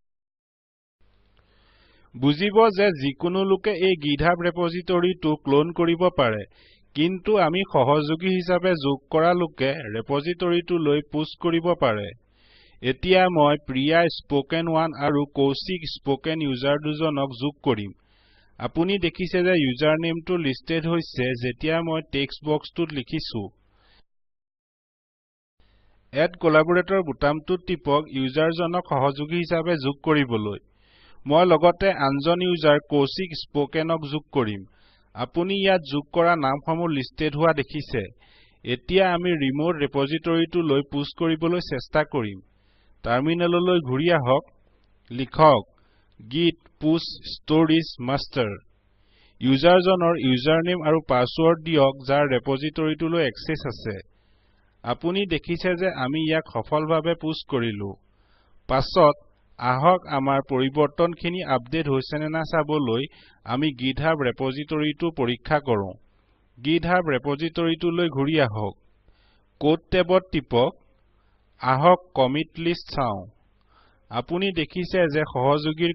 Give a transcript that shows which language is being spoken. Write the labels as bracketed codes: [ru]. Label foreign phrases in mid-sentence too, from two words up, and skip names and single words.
[as] বুজিব যে যিকোনো লোকে এই GitHub ৰেপজিটৰিটো ক্লোন কৰিব পাৰে কিন্তু আমি সহযোগী হিচাপে যোগ কৰা লোকে ৰেপজিটৰিটোলৈ পুশ কৰিব পাৰে এতিয়া মই প্ৰিয়া spoken1 আৰু কৌশিক spoken user দুজনক যোগ কৰিম আপুনি দেখিছে যে ইউজাৰনেমটো লিষ্টেড হৈছে যেতিয়া মই টেক্সট বক্সটোত লিখিছো [en] add collaborator [as] বুটামটোত টিপক ইউজাৰজনক সহযোগী হিচাপে যোগ কৰিবলৈ মই লগতে আনজন ইউজাৰ কৌশিক spokenক যোগ কৰিম আপুনি ইয়াত যোগ কৰা নামসমূহ লিষ্টেড হোৱা দেখিছে এতিয়া আমি ৰিমোট ৰেপজিটৰিটোলৈ পুশ কৰিবলৈ চেষ্টা কৰিম টাৰ্মিনেললৈ ঘূৰি আহক লিখক git push stories master ইউজাৰজনৰ ইউজাৰনেম আৰু পাছৱৰ্ড দিয়ক যাৰ ৰেপজিটৰিটোলৈ এক্সেছ আছে আপুনি দেখিছে যে আমি ইয়াক সফলভাৱে পুশ কৰিলো পাছত আহক আমাৰ পৰিৱৰ্তনখিনি আপডেট হৈছে নে না চাবলৈ আমি GitHub ৰেপজিটৰিটো পৰীক্ষা কৰো GitHub ৰেপজিটৰিটোলৈ ঘূৰি আহক [en] code tabত [as] টিপক আহক [en] commit list [as] চাও আপুনি দেখিছে যে সহযোগীৰ